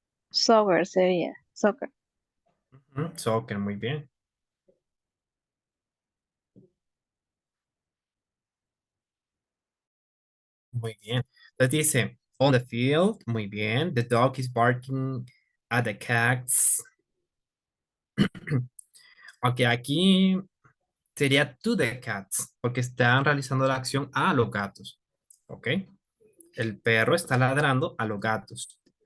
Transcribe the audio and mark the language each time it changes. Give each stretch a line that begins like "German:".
Spanish: Soccer sería. Soccer. Soccer, muy bien. Muy bien. Entonces dice,
English: on the field,
Spanish: muy bien.
English: The dog is barking at the cats.
Spanish: Ok, aquí sería to the cats, porque están realizando la acción a los gatos. Ok. El perro está ladrando a los gatos.